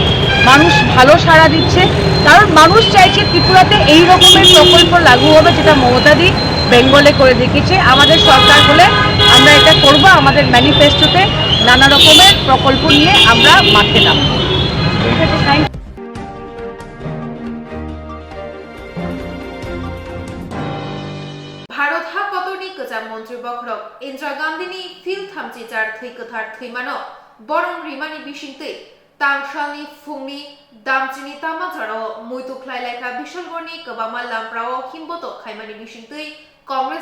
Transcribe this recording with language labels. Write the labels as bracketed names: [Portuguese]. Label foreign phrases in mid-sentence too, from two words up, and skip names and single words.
[Bangla] মানুষ ভালো সাড়া দিচ্ছে, কারণ মানুষ চাইছে ত্রিপুরাতে এই রকমের প্রকল্প লাগু হবে যেটা মমতাদি বেঙ্গলে করে দেখিয়েছে। আমাদের সরকার হলে আমরা এটা করব। আমাদের ম্যানিফেস্টোতে নানা রকমের প্রকল্প নিয়ে আমরা মাঠে নামব। ঠিক আছে, [English] thank you. [Kok Borok] भारत हा कतरनि गोजाम मन्त्री बखरक इन्दिरा गान्धीनि फिल थामजि जार थै गोथार थैमानो बरं रिमानि बिसिंतै तांसालनि फुंनि दामचिनि तामाझाराव मुइतु ख्लायलायखा बिशालगड़नि गोबामा लामप्राव हिमबत खायमानि बिसिंतै कांग्रेस